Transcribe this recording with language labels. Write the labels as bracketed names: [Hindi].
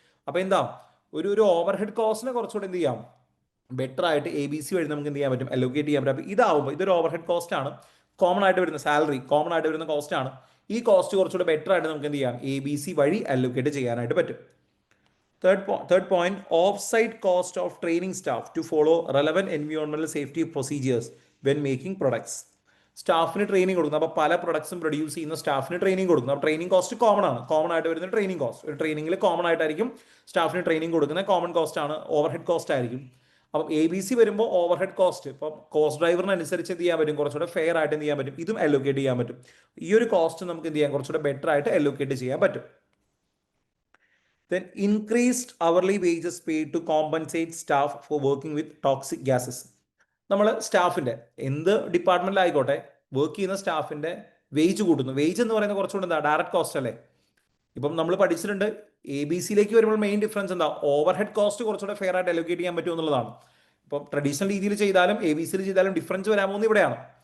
[Malayalam] അപ്പോൾ എന്താ, ഒരു ഓവർ ഹെഡ് കോസ്റ്റിനെ കുറച്ചുകൂടെ എന്ത് ചെയ്യാം? ബെറ്റർ ആയിട്ട് ABC വഴി നമുക്ക് എന്ത് ചെയ്യാൻ പറ്റും? അലോക്കേറ്റ് ചെയ്യാൻ പറ്റും. അപ്പോൾ ഇതാവുമ്പോൾ ഇതൊരു ഓവർ ഹെഡ് കോസ്റ്റ് ആണ്, കോമൺ ആയിട്ട് വരുന്ന സാലറി, കോമൺ ആയിട്ട് വരുന്ന കോസ്റ്റ് ആണ്. ഈ കോസ്റ്റ് കുറച്ചുകൂടെ ബെറ്റർ ആയിട്ട് നമുക്ക് എന്ത് ചെയ്യാം? ABC വഴി അലോക്കേറ്റ് ചെയ്യാനായിട്ട് പറ്റും. [English] Third point, off-site cost of training staff to follow relevant environmental safety procedures when making products. [Malayalam] സ്റ്റാഫിന് training കൊടുക്കുന്നു. അപ്പോൾ പല പ്രൊഡക്ട്സും പ്രൊഡ്യൂസ് ചെയ്യുന്ന സ്റ്റാഫിന് ട്രെയിനിങ് കൊടുക്കുന്നു. അപ്പോൾ ട്രെയിനിങ് കോസ്റ്റ് കോമൺ ആണ്, കോമൺ ആയിട്ട് വരുന്ന ട്രെയിനിങ് കോസ്റ്റ്. ഒരു ട്രെയിനിങ്ങിൽ കോമൺ ആയിട്ടായിരിക്കും സ്റ്റാഫിന് ട്രെയിനിങ് കൊടുക്കുന്നത്, കോമൺ കോസ്റ്റ് ആണ്, ഓവർ ഹെഡ് കോസ്റ്റ് ആയിരിക്കും. അപ്പം ABC വരുമ്പോൾ ഓവർ ഹെഡ് കോസ്റ്റ്, ഇപ്പം കോസ്റ്റ് ഡ്രൈവറിനനുസരിച്ച് എന്ത് ചെയ്യാൻ പറ്റും? കുറച്ചുകൂടെ ഫെയർ ആയിട്ട് എന്ത് ചെയ്യാൻ പറ്റും? ഇതും അലോക്കേറ്റ് ചെയ്യാൻ പറ്റും. ഈ ഒരു കോസ്റ്റ് നമുക്ക് എന്ത് ചെയ്യാം? കുറച്ചുകൂടെ ബെറ്റർ ആയിട്ട് അലോക്കേറ്റ് ചെയ്യാൻ പറ്റും. [English] Then increased hourly wages paid to compensate staff for working with toxic gases. [Malayalam] നമ്മൾ സ്റ്റാഫിൻ്റെ എന്ത് ഡിപ്പാർട്ട്മെന്റിലായിക്കോട്ടെ വർക്ക് ചെയ്യുന്ന സ്റ്റാഫിൻ്റെ വേജ് കൂട്ടുന്നു. വേജ് എന്ന് പറയുന്നത് കുറച്ചുകൂടെ എന്താ? ഡയറക്റ്റ് കോസ്റ്റ് അല്ലേ. ഇപ്പം നമ്മൾ പഠിച്ചിട്ടുണ്ട് ABCയിലേക്ക് വരുമ്പോൾ മെയിൻ ഡിഫറൻസ് എന്താ? ഓവർ ഹെഡ് കോസ്റ്റ് കുറച്ചുകൂടെ ഫെയർ ആയിട്ട് അലോക്കേറ്റ് ചെയ്യാൻ പറ്റും എന്നുള്ളതാണ്. ഇപ്പം ട്രഡീഷണൽ രീതിയിൽ ചെയ്താലും ABCയിൽ ചെയ്താലും ഡിഫറൻസ് വരാൻ പോകുന്നത് ഇവിടെയാണ്.